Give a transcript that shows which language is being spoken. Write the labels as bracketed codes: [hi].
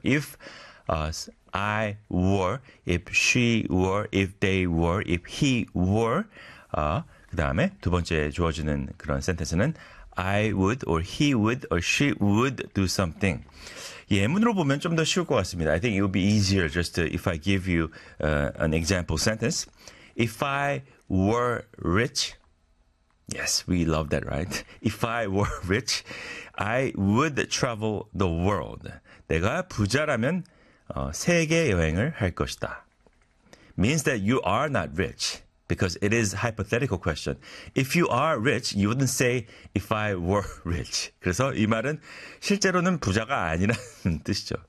[en] If I were, if she were, if they were, if he were. [ko] 그 다음에 두 번째 주어지는 그런 sentence는 [en] I would or he would or she would do something. [ko] 예문으로 보면 좀 더 쉬울 것 같습니다. [en] I think it would be easier just to, if I give you an example sentence. If I were rich, yes, we love that, right? If I were rich, I would travel the world. [ko] 내가 부자라면 세계 여행을 할 것이다. [en] Means that you are not rich. Because it is a hypothetical question. If you are rich, you wouldn't say, if I were rich. [ko] 그래서 이 말은 실제로는 부자가 아니라는 뜻이죠.